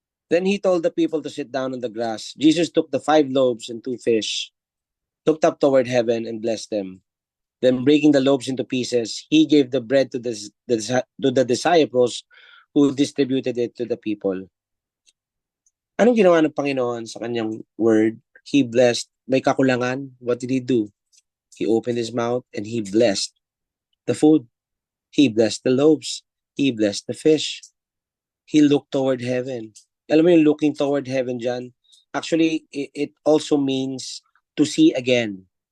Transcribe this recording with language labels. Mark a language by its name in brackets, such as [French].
[English] Then he told the people to sit down on the grass. Jesus took the 5 loaves and 2 fish, looked up toward heaven and blessed them. Then breaking the loaves into pieces, he gave the bread to the disciples who distributed it to the people. [Filipino] Anong ginawa ng Panginoon sa kanyang word? [English] He blessed. [Filipino] May kakulangan. [English] What did he do? He opened his mouth and he blessed the food. He blessed the loaves. He blessed the fish. He looked toward heaven. [Filipino] Alam mo yung [English] looking toward heaven dyan? Actually, it also means to see again.